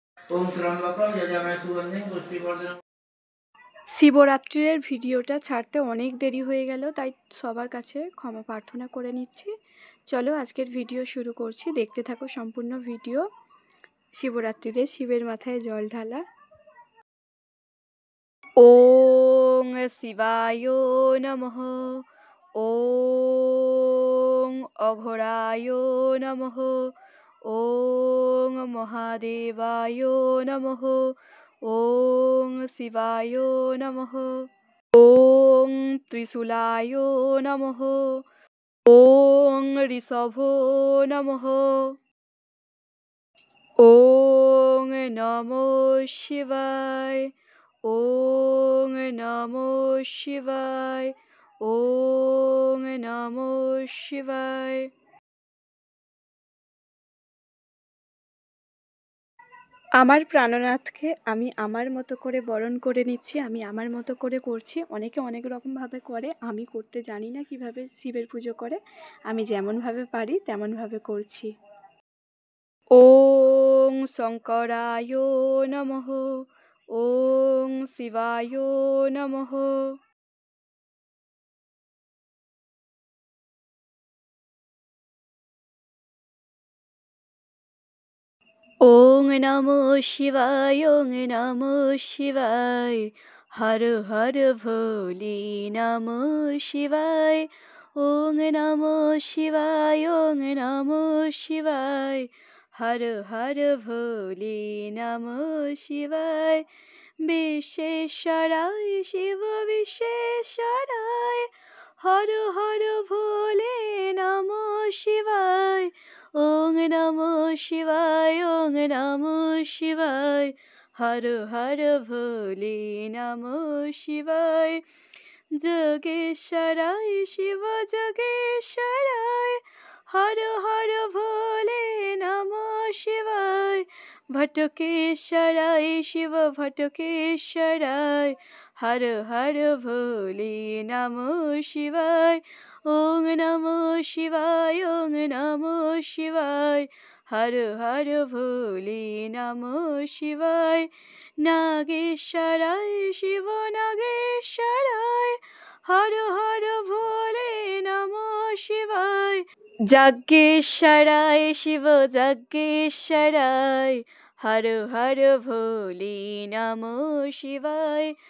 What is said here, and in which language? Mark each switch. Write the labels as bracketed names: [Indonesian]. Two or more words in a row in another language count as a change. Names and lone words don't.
[Sanskrit] ओम त्र्यंबकम यजामहे सुगंधिं पुष्टिवर्धनम्। [Bangla] শিবরাত্রির ভিডিওটা ছাড়তে অনেক দেরি হয়ে গেল, তাই সবার কাছে ক্ষমা প্রার্থনা করে নিচ্ছি। চলো আজকের ভিডিও শুরু করছি, দেখতে থাকো সম্পূর্ণ ভিডিও। শিবরাত্রিরে শিবের মাথায় জল ঢালা। [Sanskrit] ওং শিবায় নমঃ, ওং অঘোরায় নমঃ, ওং মহাদেবায় নমঃ, ওং শিবায় নমঃ, ওং ত্রিশূলায় নমঃ, ওং ঋষভ নমঃ, ওং নমো শিবায়, ওং নমো শিবায়, ওং নমো শিবায়। [Bangla] আমার প্রাণনাথকে আমি আমার মতো করে বরণ করে নিচ্ছি, আমি আমার মতো করে করছি। অনেকে অনেক রকমভাবে করে, আমি করতে জানি না কিভাবে শিবের পুজো করে। আমি যেমনভাবে পারি তেমনভাবে করছি। [Sanskrit] ওং শঙ্করায় নমঃ, ওং শিবায় নমঃ। ওং নমো শিবায়, ওং নমো শিবায়, হর হর ভোলে নমো শিবায়। ওং নমো শিবায়, ওং নমো শিবায়, হর হর ভোলে নমো শিবায়। বিশ্বেশ্বরায় শিব বিশ্বেশ্বরায়, হর হর ভোলে নমো শিবায়। ওং নমো শিবায়, ওং নমো শিবায়, হর হর ভোলে নমো শিবায়। যোগেশ্বরায় শিব যোগেশ্বরায়, হর হর ভোলে নমো শিবায়। ভটকেশ্বরায় শিব ভটকেশ্বরায়, হর হর ভোলে নমো শিবায়। ওং নমো শিবায়, ওং নমো শিবায়, হর হর ভোলে নমো শিবায়। নাগেশ্বরায় শিব নাগেশ্বরায়, হর হর ভোলে নমো শিবায়। যজ্ঞেশ্বরায় শিব যজ্ঞেশ্বরায়, হর হর ভোলে নমো শিবায়।